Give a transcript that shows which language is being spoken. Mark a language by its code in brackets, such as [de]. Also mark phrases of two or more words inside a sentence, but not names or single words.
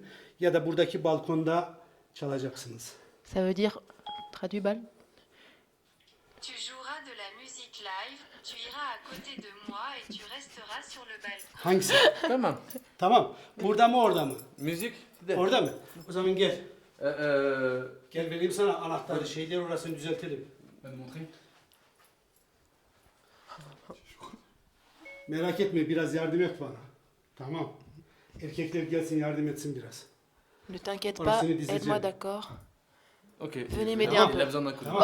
[tr] Ya da buradaki balkonda çalacaksınız. [fr] Ça veut dire, traduit bal? Tu joueras de la musique live, tu iras à côté de moi et tu resteras sur le balcon. [tr] Hangisi? Tamam. Tamam. Burada mı orada mı? Müzik. Orada mı? O zaman gel. Gel vereyim sana anahtarı. Şeyler orasını düzeltelim. Ben montrayım. Merak etme biraz yardım et bana. Tamam. Erkekler gelsin yardım etsin biraz. [fr] Ne t'inquiète pas, [tr] Orasını dizeceğim. [fr] aide-moi d'accord. Ok. Venez m'aider un peu. Il a besoin d'un coup de main.